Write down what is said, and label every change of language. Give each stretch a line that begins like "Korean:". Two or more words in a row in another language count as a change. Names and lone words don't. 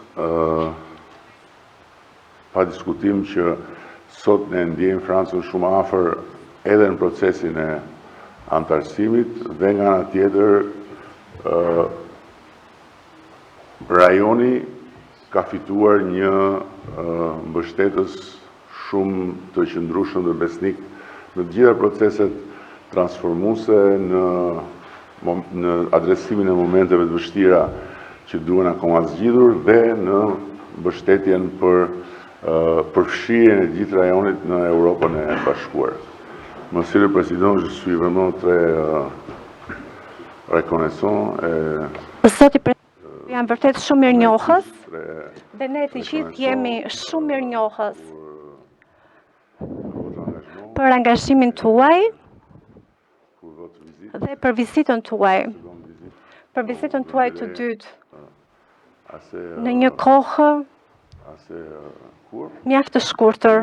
Albanian: Pa diskutim që sot ne ndjejmë Francën shumë afër edhe në procesin e antarësimit dhe nga ana tjetër rajoni ka fituar një mbështetës shumë të qëndrueshëm dhe besnik në të gjitha proceset transformuese, në adresimin e momenteve të vështira që duhen akoma zgjidhur dhe në mbështetjen për përfshirjen e gjithë rajonit në Europën e Bashkuar.
French: Monsieur le Président, je suis vraiment très reconnaissant.
Albanian: Zoti President, jam vërtet shumë mirënjohës dhe ne të gjithë jemi shumë mirënjohës për angazhimin tuaj dhe për vizitën tuaj. Për vizitën tuaj të dytë në një kohë mjaft të shkurtër.